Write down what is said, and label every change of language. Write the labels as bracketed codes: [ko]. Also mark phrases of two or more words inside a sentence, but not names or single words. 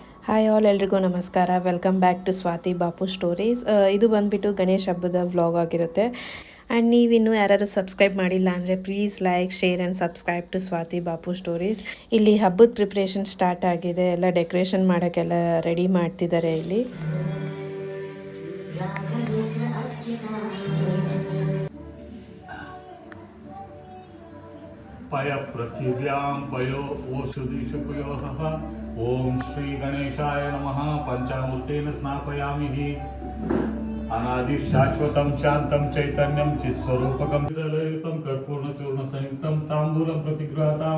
[en] hi all, [kn] ಎಲ್ರಿಗೂ ನಮಸ್ಕಾರ. [en] welcome back to Swathi Bapu Stories. [kn] ಇದು ಬಂದುಬಿಟ್ಟು ಗಣೇಶ ಹಬ್ಬದ ವ್ಲಾಗ್ ಆಗಿರುತ್ತೆ. ಆ್ಯಂಡ್ ನೀವಿನ್ನೂ ಯಾರು ಸಬ್ಸ್ಕ್ರೈಬ್ ಮಾಡಿಲ್ಲ ಅಂದರೆ [en] please like, share and subscribe to Swathi Bapu Stories. [kn] ಇಲ್ಲಿ ಹಬ್ಬದ ಪ್ರಿಪ್ರೇಷನ್ ಸ್ಟಾರ್ಟ್ ಆಗಿದೆ. ಎಲ್ಲ ಡೆಕೋರೇಷನ್ ಮಾಡೋಕ್ಕೆಲ್ಲ ರೆಡಿ ಮಾಡ್ತಿದ್ದಾರೆ ಇಲ್ಲಿ. [sa] पय पृथिव्यां पयो ओषधिषुपयोः ॐ श्री गणेशाय नमः। पंचामूर्तेन स्नापयामि। अनादिशाश्वतं शान्तं चैतन्यं चित्स्वरूपकं विदलयुतं कर्पूर्णचूर्णसंयुक्तं ताम्बूलं प्रतिगृह्णाताम्।